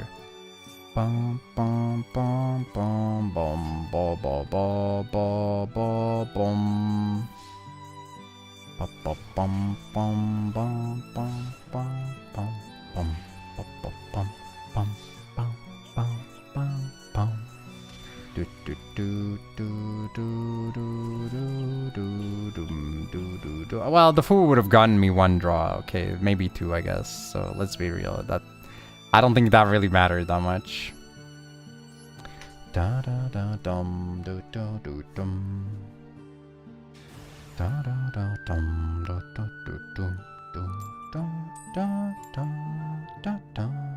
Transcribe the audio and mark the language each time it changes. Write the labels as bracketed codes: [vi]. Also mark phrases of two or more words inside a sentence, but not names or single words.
[en] Bum bum bum bum bum ba ba ba ba ba bum. Ba ba bum bum bum bum bum bum bum ba ba bum bum bum bum bum bum. Do do do do do do do do do do do. Well, the fool would have gotten me one draw. Okay, maybe two, I guess. So let's be real. I don't think that really mattered that much. Da da da dum do do do dum. Da da da dum do do do do do da da da da da.